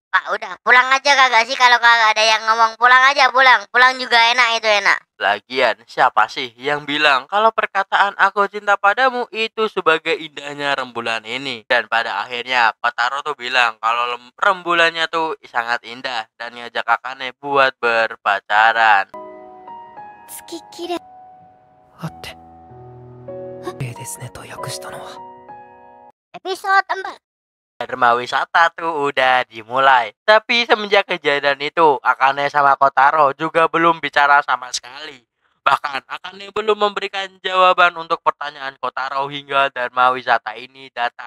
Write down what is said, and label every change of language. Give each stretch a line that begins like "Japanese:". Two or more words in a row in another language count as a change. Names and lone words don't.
Indonesian: Pak, udah pulang aja kagak sih? Kalau kagak ada yang ngomong pulang aja, pulang juga enak, itu enak. Lagian siapa sih yang bilang kalau perkataan aku cinta padamu itu sebagai indahnya rembulan ini? Dan pada akhirnya Kotaro tuh bilang kalau rembulannya tuh sangat indah dan ngajak Akane buat berpacaran.
Japanese: 月きれい。あって綺麗ですねと訳したのは
Indonesian: Episode 4. Dharma wisata tuh udah dimulai. Tapi semenjak kejadian itu, Akane sama Kotaro juga belum bicara sama sekali. Bahkan Akane belum memberikan jawaban untuk pertanyaan Kotaro hingga Dharma wisata ini datang.